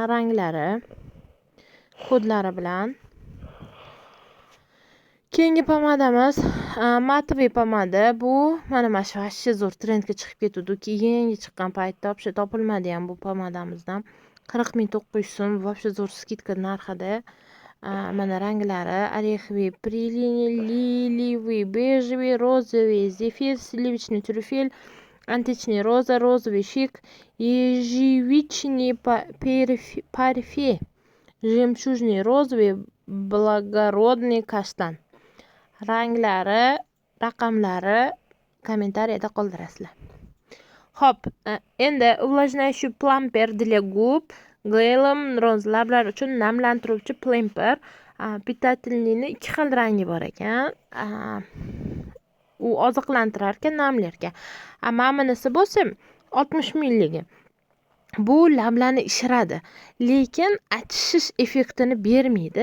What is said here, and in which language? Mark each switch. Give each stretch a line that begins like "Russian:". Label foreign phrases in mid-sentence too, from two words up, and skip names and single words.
Uzbek: Ranglari kodlari bilan. Keyingi pomadamiz matoviy pomada. Bu mana shu zo'r trendga chiqib ketdi. Yangi chiqqan paytda вообще topilmadi ham bu pomadamizdan. 40.900 so'm вообще zo'r skidka narxida.
Russian: Mana ranglari ореховый, лилиевый, бежевый, розовый, зефир, сливочный, трюфель, античный роза, розовый шик, ежевичный парфе, жемчужный розовый, благородный kashtan.
Uzbek: Ranglari, raqamlari kommentariyada qoldirasizlar. Xo'p, endi
Russian: увлажняющий plumper для губ
Uzbek: Glam Rose, lablar uchun namlantiruvchi plumper. Питательныйni 2 xil rangi bor ekan. U oziqlantirar ekan, namlar ekan. Ma'minisi bo'lsa 60 milligi. Bu lablarni ishiradi, lekin achishish effektini bermaydi.